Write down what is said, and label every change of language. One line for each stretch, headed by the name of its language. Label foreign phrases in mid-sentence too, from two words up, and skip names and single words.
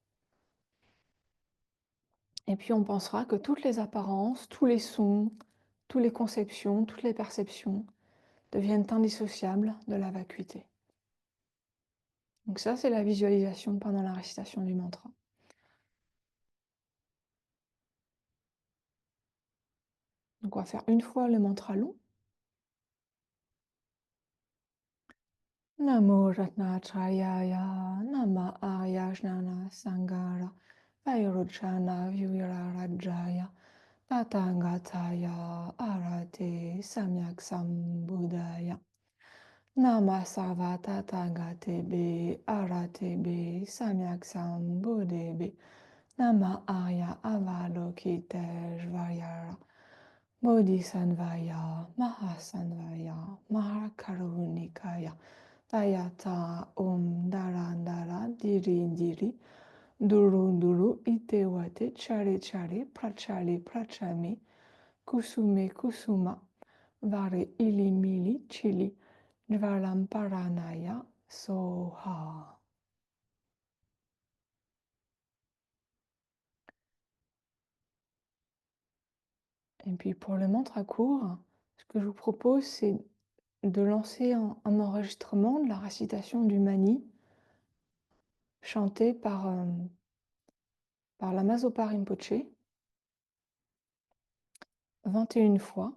French: Et puis on pensera que toutes les apparences, tous les sons, toutes les conceptions, toutes les perceptions deviennent indissociables de la vacuité. Donc ça, c'est la visualisation pendant la récitation du mantra. Donc on va faire une fois le mantra long.
Sanskrit: नमो रत्नत्रयाय नमः आर्यज्ञान सागर वैरोचन व्यूहराजाय तथागताय अर्हते सम्यक् सम्बुद्धाय नमः सर्व तथागतेभ्यो अर्हद्भ्यः सम्यक् सम्बुद्धेभ्यो नमः आर्य अवलोकितेश्वराय बोधिसत्त्वाय महासत्त्वाय महाकारुणिकाय तद्यथा ॐ धरन्धर धिरि धिरि धुरु धुरु इट्टेवट्टे चले चले प्रचले प्रचले कुसुमे कुसुम वरे इलि मिलि चिटि ज्वलमपनय स्वाहा.
French: Et puis pour le mantra court, ce que je vous propose, c'est de lancer un enregistrement de la récitation du mani chanté par Lama Zopa Rinpoché 21 fois.